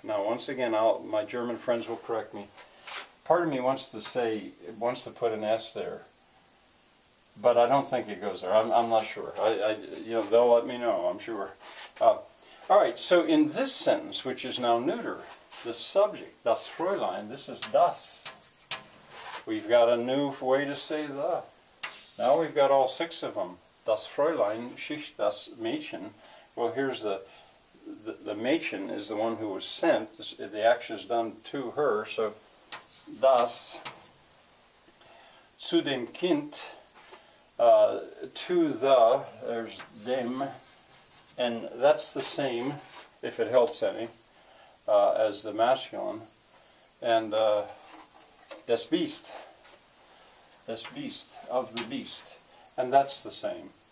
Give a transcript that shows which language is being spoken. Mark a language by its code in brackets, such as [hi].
[en] Now, once again, my German friends will correct me. Part of me wants to put an S there, but I don't think it goes there. I'm not sure. They'll let me know, I'm sure. All right, so in this sentence, which is now neuter, the subject, das Fräulein, this is das. We've got a new way to say the. Now we've got all 6 of them. [de] Das Fräulein, schickt das Mädchen. [en] Well, here's the Mädchen is the one who was sent. The action is done to her, so das zu dem Kind, to the, there's dem, and that's the same, if it helps any, as the masculine, and das Biest, of the beast, and that's the same.